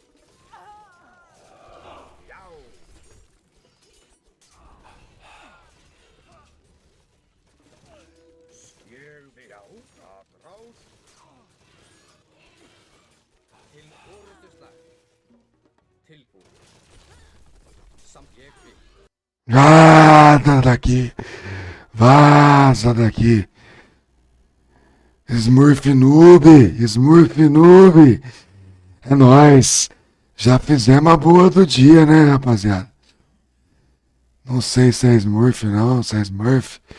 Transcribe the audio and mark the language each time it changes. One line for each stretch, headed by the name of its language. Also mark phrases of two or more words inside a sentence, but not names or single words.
Icelandic: Já. Ég vil. Já, aðrás. Til orustu slag. Tilbúin. Samt ég vil.
Portuguese: Nada daqui. Vaza daqui.
English: Smurf noob. Smurf noob.
Portuguese: É nóis. Já fizemos a boa do dia, né, rapaziada? Não sei se é Smurf não, se é Smurf.